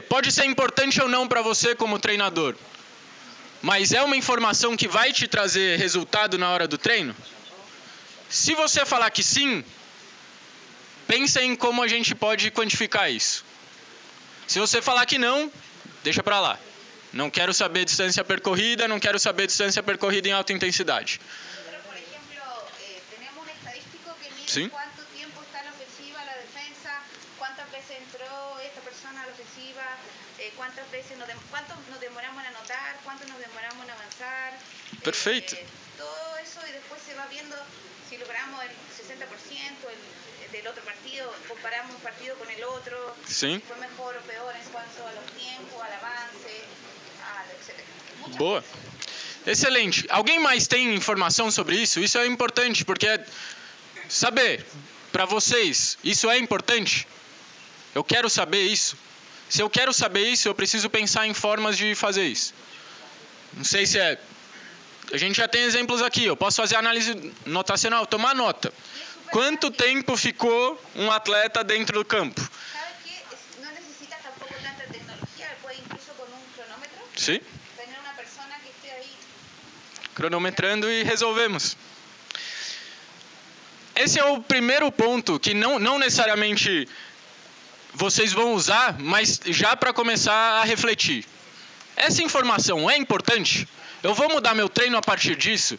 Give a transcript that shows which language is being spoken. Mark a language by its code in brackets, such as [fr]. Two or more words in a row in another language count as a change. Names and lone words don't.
[pt] Pode ser importante ou não para você como treinador, mas é uma informação que vai te trazer resultado na hora do treino? Se você falar que sim, pensa em como a gente pode quantificar isso. Se você falar que não, deixa para lá. Não quero saber distância percorrida, não quero saber distância percorrida em alta intensidade. [es] Pero, por ejemplo, tenemos un estadístico que mide Sí. cuánto tiempo está la ofensiva, la defensa, cuántas veces entró esta persona a la ofensiva, cuánto nos demoramos en anotar, cuánto nos demoramos en avanzar. Perfecto. Todo eso, y después se va viendo si logramos el 60% del otro partido, comparamos un partido con el otro, [pt] Sim. [es] si fue mejor o peor en cuanto a los tiempos, al avance, etc. [pt] Boa. Excelente. Alguém mais tem informação sobre isso? Isso é importante, porque saber, para vocês, isso é importante? Eu quero saber isso. Se eu quero saber isso, eu preciso pensar em formas de fazer isso. Não sei se é... A gente já tem exemplos aqui. Eu posso fazer análise notacional, tomar nota. Quanto tempo ficou um atleta dentro do campo? [es] ¿Sabes qué? No necesitas tampoco tanta tecnología, puede incluso con un cronómetro [pt] Sim. [es] tener una persona que esté ahí. [pt] Cronometrando e resolvemos. Esse é o primeiro ponto que não necessariamente vocês vão usar, mas já para começar a refletir. Essa informação é importante? Eu vou mudar meu treino a partir disso?